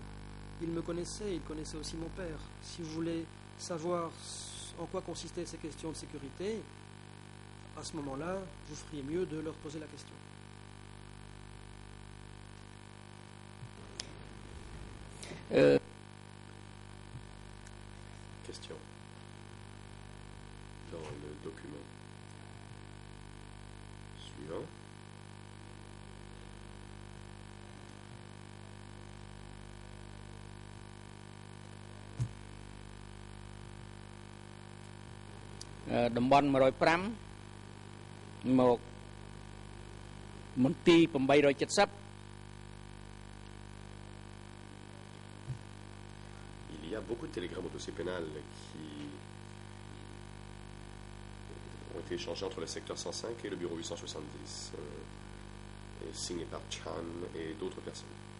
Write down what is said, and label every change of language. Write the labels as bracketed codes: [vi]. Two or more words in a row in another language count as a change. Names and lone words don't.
[fr] Ils me connaissaient, ils connaissaient aussi mon père. Si vous voulez savoir en quoi consistaient ces questions de sécurité, à ce moment-là, vous feriez mieux de leur poser la question. Question. Dans le document suivant, [km] តំបន់105មកមន្ទីរ870 [fr] il y a beaucoup de télégrammes au dossier pénal qui ont été échangés entre le secteur 105 et le bureau 870, et signés par Chan et d'autres personnes.